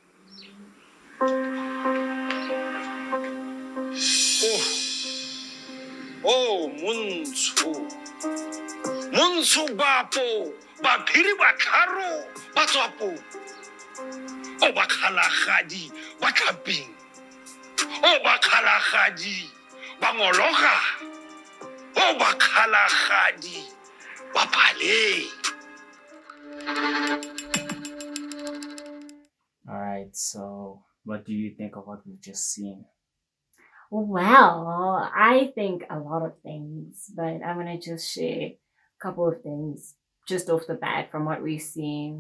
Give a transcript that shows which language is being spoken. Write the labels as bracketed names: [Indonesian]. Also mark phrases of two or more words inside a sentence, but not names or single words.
[Tswana] Oh, Montsho bapo, baphiri ba tlharo, ba tswapo. O ba kgalagadi, ba tlhaping. O ba kgalagadi, ba ngologa. O ba kgalagadi, ba phaleng. [English] All right, so what do you think of what we've just seen? Well, I think a lot of things, but I'm gonna just share a couple of things just off the bat from what we've seen.